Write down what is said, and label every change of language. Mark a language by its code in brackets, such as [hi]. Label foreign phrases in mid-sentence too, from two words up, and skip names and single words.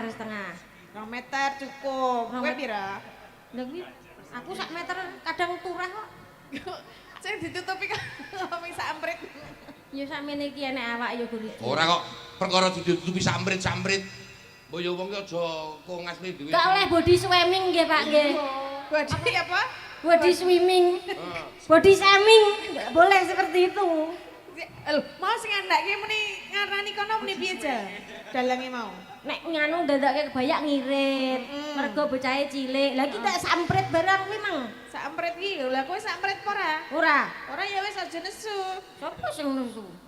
[jv] 2 meter cukup. Rong Kowe met- pira? Lah kuwi aku sak meter kadang turah kok. Sing ditutupi kok ming samprit. Ya sakmene iki enek awak ya guru. Ora kok perkara ditutupi samprit-samprit. Mbok ya wong ki aja kongasne dhewe. Gak oleh [en] body swimming [jv] nggih Pak nggih. Body apa? [en] Body swimming. Body shaming. [id] Enggak boleh seperti itu. [jv] Lho, mau sing andake muni ngarani kono muni piye aja? Dalange mau. Nek nganu ndadake kebaya ngirit. Mergo bocahe cilik. Lah iki tak samprit barang kuwi mang. Samprit iki, lha kowe samprit apa ora? Ora. Ora ya wis aja nesu. Sopo sing nesu?